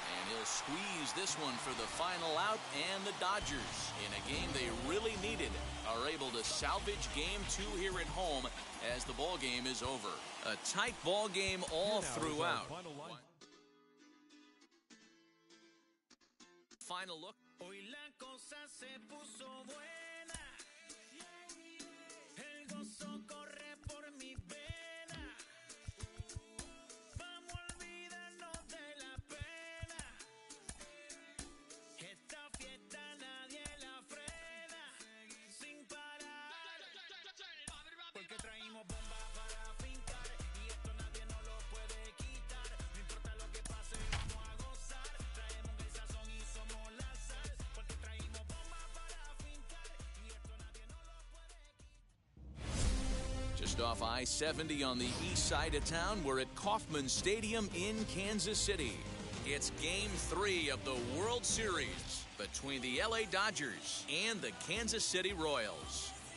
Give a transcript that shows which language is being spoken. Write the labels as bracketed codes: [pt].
[en] And he'll squeeze this one for the final out, and the Dodgers, in a game they really needed, are able to salvage game 2 here at home as the ball game is over. A tight ball game all throughout. Final look. [es] Hoy la cosa se puso buena. El gozo corre por mi vena. Vamos a olvidarnos de la pena. Esta fiesta nadie la frena. Sin parar. Porque traímos bomba para fincar. Y esto nadie nos lo puede quitar. No importa lo que pase, vamos a gozar. Traemos el sazón y somos la sal. Porque traímos bomba para fincar. Y esto nadie nos lo puede quitar. [en] Just off I-70 on the east side of town, we're at Kauffman Stadium in Kansas City. It's Game 3 of the World Series between the LA Dodgers and the Kansas City Royals.